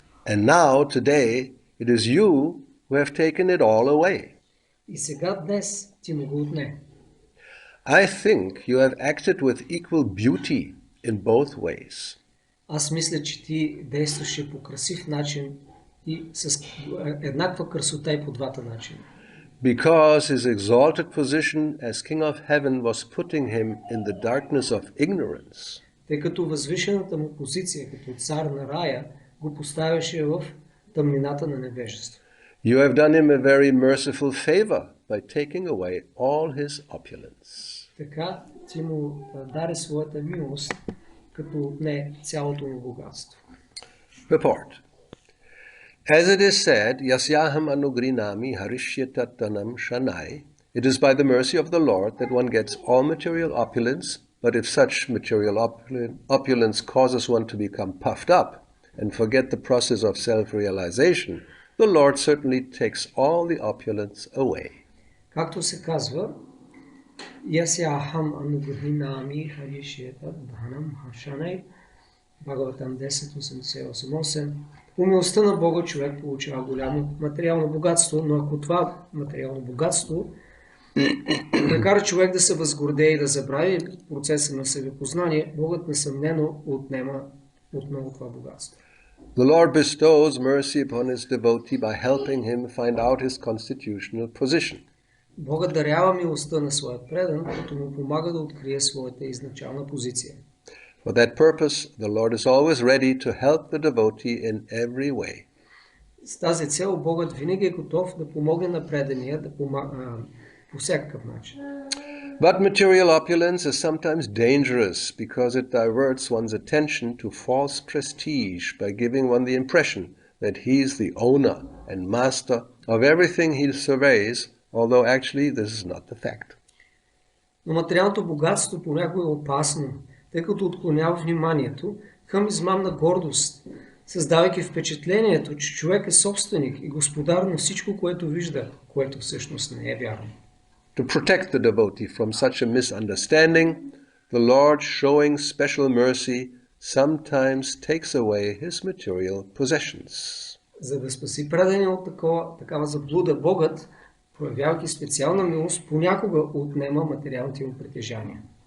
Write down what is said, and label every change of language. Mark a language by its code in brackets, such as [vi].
[en] And now, today, it is you who have taken it all away. [bg] И сега днес Ти му го отне. [en] I think you have acted with equal beauty in both ways. [bg] Аз мисля, че Ти действаше по красив начин и с еднаква красота и по двата начина. [en] because his exalted position as King of Heaven was putting him in the darkness of ignorance. [bg] Тъй като възвишената му позиция като цар на рая го поставяше в тъмнината на невежество. [en] You have done him a very merciful favor by taking away all his opulence. [bg] Така ти му даде своята милост, като отне цялото му богатство. [en] Purport. As it is said, [sa] Yasyaham anugrinami harishyatatanam shanai, [en] it is by the mercy of the Lord that one gets all material opulence, but if such material opulence causes one to become puffed up and forget the process of self-realization, the Lord certainly takes all the opulence away. [bg] Както се казва, [sa] Ясяхам анугринами харишятатанам шанай, [bg] Бхагаватам 10.88.8. По милостта на Бога човек получава голямо материално богатство, но ако това материално богатство накара човек да се възгордее и да забрави процеса на себепознание, Богът несъмнено отнема отново това богатство. [en] The Lord bestows mercy upon his devotee by helping him find out his constitutional position. [bg] Богът дарява милостта на своя предан, като му помага да открие своята изначална позиция. [en] For that purpose, the Lord is always ready to help the devotee in every way. [bg] С тази цел Богът винаги е готов да помогне на предания по всякакъв начин. [en] But material opulence is sometimes dangerous because it diverts one's attention to false prestige by giving one the impression that he is the owner and master of everything he surveys, although actually this is not the fact. [bg] Но материалното богатство понякога е опасно, тъй като отклонява вниманието към измамна гордост, създавайки впечатлението, че човек е собственик и господар на всичко, което вижда, което всъщност не е вярно. [en] To protect the devotee from such a misunderstanding, the Lord, showing special mercy, sometimes takes away his material possessions. [bg] За да спаси предания от такава заблуда, Богът, проявявайки специална милост, понякога отнема материалните му притежания.